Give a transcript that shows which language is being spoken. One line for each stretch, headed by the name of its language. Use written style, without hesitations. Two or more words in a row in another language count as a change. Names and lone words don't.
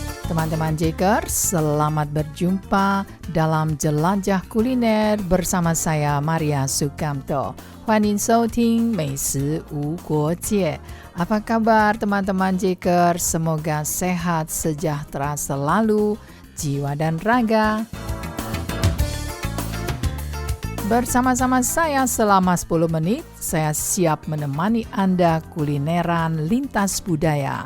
Indonesian: Teman-teman Jakers, selamat berjumpa dalam Jelajah Kuliner bersama saya Maria Sukamto.
Chinese: 欢迎收听美食无国界.
Indonesian: Apa kabar teman-teman Jakers? Semoga sehat, sejahtera selalu, jiwa dan raga. Bersama-sama saya selama 10 menit, saya siap menemani Anda kulineran lintas budaya.